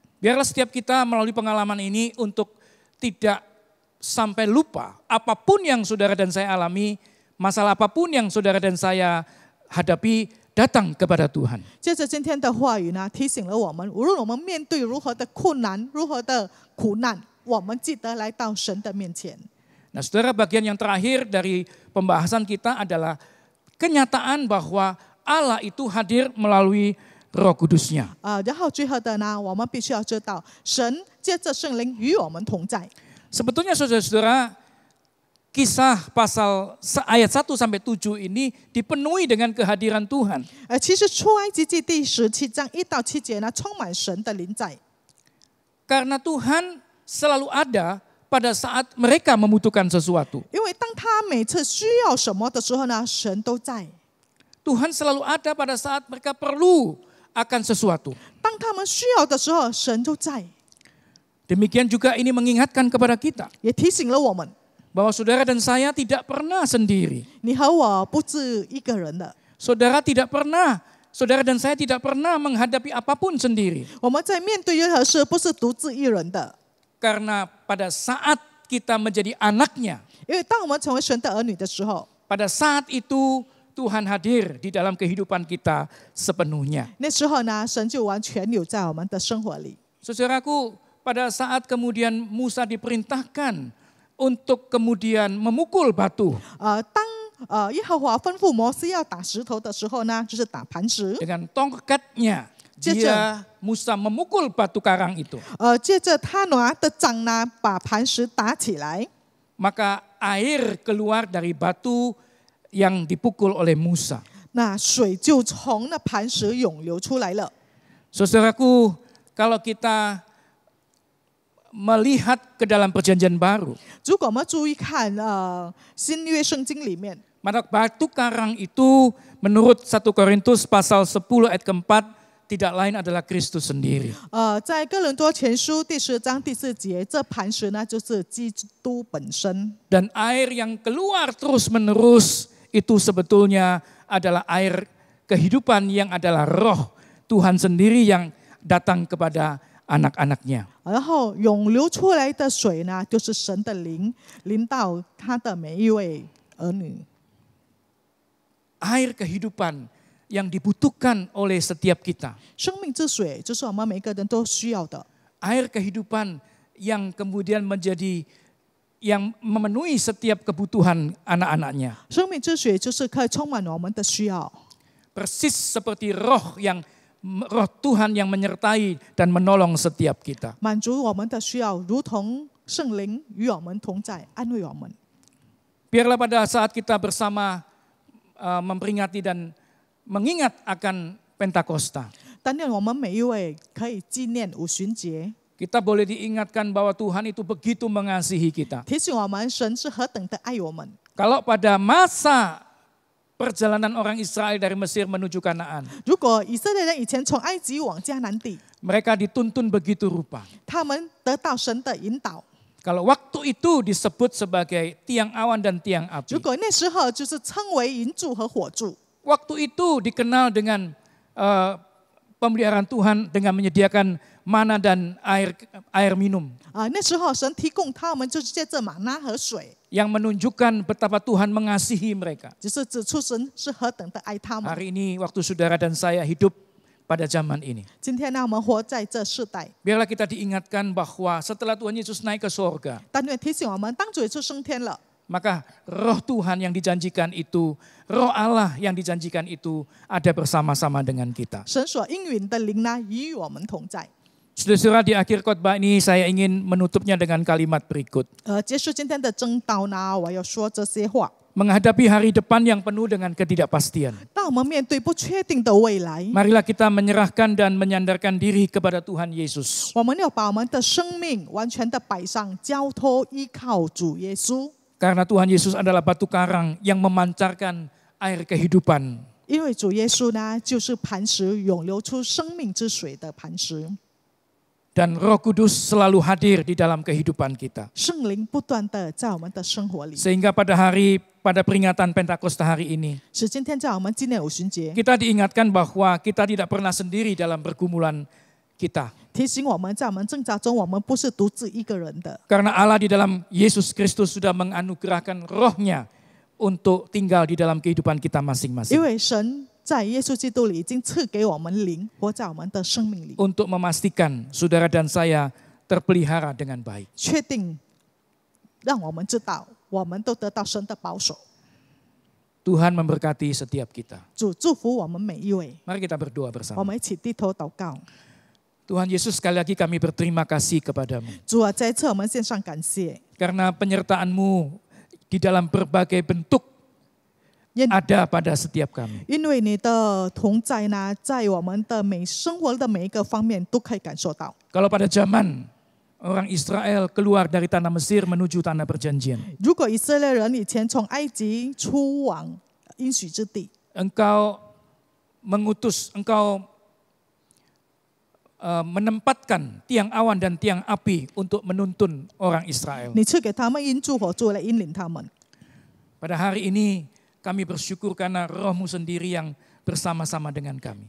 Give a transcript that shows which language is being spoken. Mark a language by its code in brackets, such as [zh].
[id] Biarlah setiap kita melalui pengalaman ini untuk tidak sampai lupa apapun yang saudara dan saya alami, masalah apapun yang saudara dan saya hadapi, datang kepada Tuhan. [zh] 接着今天的话语呢，提醒了我们，无论我们面对如何的困难、如何的苦难，我们记得来到神的面前。 [id] Nah, saudara, bagian yang terakhir dari pembahasan kita adalah kenyataan bahwa Allah itu hadir melalui Roh Kudus-Nya. [zh] 然后最后的呢，我们必须要知道，神借着圣灵与我们同在。 [id] Sebetulnya saudara-saudara, kisah pasal ayat 1 sampai 7 ini dipenuhi dengan kehadiran Tuhan. [zh] 其实出埃及记第17章1到7节呢，充满神的临在。 [id] Karena Tuhan selalu ada pada saat mereka membutuhkan sesuatu. [zh] 因为当他每次需要什么的时候呢，神都在。 [id] Tuhan selalu ada pada saat mereka perlu akan sesuatu. [zh] 当他们需要的时候，神就在， [id] Demikian juga ini mengingatkan kepada kita [zh] 也提醒了我们， [id] bahwa saudara dan saya tidak pernah sendiri. [zh] 你和我不是一个人的。 [id] Saudara dan saya tidak pernah menghadapi apapun sendiri. [zh] 我们在面对任何事，不是独自一人的。 [id] Karena pada saat kita menjadi anaknya, [zh] 因为当我们成为神的儿女的时候， [id] pada saat itu Tuhan hadir di dalam kehidupan kita sepenuhnya. [zh] 那时候呢，神就完全留在我们的生活里。 [id] Saudaraku, pada saat kemudian Musa diperintahkan untuk kemudian memukul batu [zh] 当耶和华吩咐摩西要打石头的时候呢，就是打磐石。 [id] dengan tongkatnya, Musa memukul batu karang itu. [zh] 接着他拿的杖呢，把磐石打起来， [id] Maka air keluar dari batu yang dipukul oleh Musa. [zh] 那水就从那磐石涌流出来了。 [id] Saudaraku, kalau kita melihat ke dalam perjanjian baru, [zh] 如果我们注意看新约圣经里面， [id] maka batu karang itu menurut 1 Korintus pasal 10 ayat keempat tidak lain adalah Kristus sendiri. [zh] 在哥林多前书第10章第4节，这磐石呢就是基督本身。 [id] Dan air yang keluar terus-menerus itu sebetulnya adalah air kehidupan yang adalah roh Tuhan sendiri yang datang kepada anak-anaknya. [zh] 然后涌流出来的水呢，就是神的灵临到他的每一位儿女。 [id] Air kehidupan yang dibutuhkan oleh setiap kita. [zh] 生命之水就是我们每个人都需要的。 [id] Air kehidupan yang kemudian yang memenuhi setiap kebutuhan anak-anaknya. [zh] 生命之水就是可以充满我们的需要， [id] Persis seperti roh Tuhan yang menyertai dan menolong setiap kita. [zh] 满足我们的需要，如同圣灵与我们同在，安慰我们。 [id] Biarlah pada saat kita bersama memperingati dan mengingat akan Pentakosta, [zh] 但愿我们每一位可以纪念五旬节， [id] kita boleh diingatkan bahwa Tuhan itu begitu mengasihi kita. [zh] 提醒我们神是何等的爱我们。 [id] Kalau pada masa perjalanan orang Israel dari Mesir menuju Kanaan. [zh] 如果以色列人以前从埃及往迦南地， [id] Mereka dituntun begitu rupa. [zh] 他们得到神的引导。 [id] Kalau waktu itu disebut sebagai tiang awan dan tiang api. [zh] 如果那时候就是称为银柱和火柱， [id] Waktu itu dikenal dengan pemeliharaan Tuhan dengan menyediakan mana dan air minum. [zh] 那时候神提供他们就是借着玛纳和水， [id] Yang menunjukkan betapa Tuhan mengasihi mereka. [zh] 就是指出神是何等的爱他们。 [id] Hari ini waktu saudara dan saya hidup pada zaman ini. [zh] 今天呢，我们活在这世代， [id] Biarlah kita diingatkan bahwa setelah Tuhan Yesus naik ke sorga, [zh] 但愿提醒我们，当主耶稣升天了， [id] maka roh Tuhan yang dijanjikan itu, roh Allah yang dijanjikan itu ada bersama-sama dengan kita. [zh] 神所应允的灵呢，与我们同在。 [id] Saudara-saudara, di akhir khotbah ini saya ingin menutupnya dengan kalimat berikut. [zh] 结束今天的正道呢，我要说这些话。 [id] Menghadapi hari depan yang penuh dengan ketidakpastian. [zh] 当我们面对不确定的未来， [id] Marilah kita menyerahkan dan menyandarkan diri kepada Tuhan Yesus. [zh] 我们要把我们的生命完全的摆上，交托依靠主耶稣。 [id] Karena Tuhan Yesus adalah batu karang yang memancarkan air kehidupan. [zh] 因为主耶稣呢，就是磐石，涌流出生命之水的磐石。 [id] Dan Roh Kudus selalu hadir di dalam kehidupan kita. [zh] 圣灵不断的在我们的生活里， [id] Sehingga pada peringatan Pentakosta hari ini, [zh] 使今天在我们纪念五旬节， [id] kita diingatkan bahwa kita tidak pernah sendiri dalam pergumulan kita. [zh] 提醒我们在我们挣扎中，我们不是独自一个人的。 [id] Karena Allah di dalam Yesus Kristus sudah menganugerahkan rohnya untuk tinggal di dalam kehidupan kita [zh] 因 [id] masing-masing. [zh] 为神在耶稣基督里已经赐给我们灵，活在我们的生命里， [id] Untuk memastikan saudara dan saya terpelihara dengan baik. [zh] 确定让我们知道，我们都得到神的保守。 [id] Tuhan memberkati setiap kita. [zh] 主祝福我们每一位， [id] Mari kita berdoa [zh] 我 [id] bersama. [zh] 们一起低头祷告。 [id] Tuhan Yesus, sekali lagi kami berterima kasih kepadamu. [zh] 主啊，再一次我们献上感谢， [id] Karena penyertaan-Mu di dalam berbagai bentuk [zh] 因 [id] ada pada setiap kami. [zh] 因为你的同在呢，在我们的生活的每一个方面都可以感受到。 [id] Kalau pada zaman orang Israel keluar dari tanah Mesir menuju tanah perjanjian, [zh] 如果以色列人以前从埃及出往应许之地， [id] Engkau mengutus, Engkau menempatkan tiang awan dan tiang api untuk menuntun orang Israel. [zh] 你赐给他们因柱火柱来引领他们。 [id] Pada hari ini kami bersyukur karena Roh-Mu sendiri yang bersama-sama dengan kami.